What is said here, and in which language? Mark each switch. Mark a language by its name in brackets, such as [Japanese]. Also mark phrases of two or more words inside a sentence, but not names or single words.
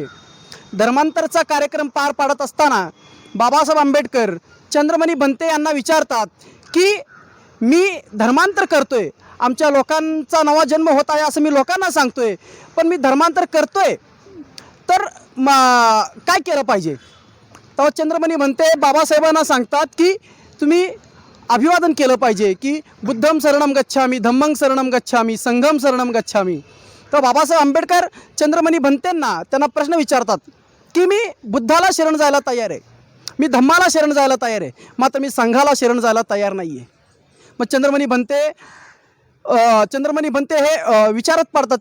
[Marathi] धर्मांतरचा कार्यक्रम पार पाडत असताना बाबासाहेब आंबेडकर चंद्रमणी भंते यांना विचारतात की मी धर्मांतर करतोय, आमच्या लोकांचा नवा जन्म होत आहे असं मी लोकांना सांगतोय, पण मी धर्मांतर करतोय तर काय केलं पाहिजे. तेव्हा चंद्रमणी भंते बाबासाहेबांना सांगतात की तुम्ही अभिवादन केलं पाहिजे की [Pali] बुद्धं शरणं गच्छामी, धम्मं शरणं गच्छामी, संघं शरणं गच्छामी. [Marathi] तर बाबासाहेब आंबेडकर चंद्रमणी भंतेंना त्यांना प्रश्न विचारतात की मी बुद्धाला शरण जायला तयार आहे, मी धम्माला शरण जायला तयार आहे, मात्र मी संघाला शरण जायला तयार नाही आहे. मग चंद्रमणी भंते हे विचारत पडतात.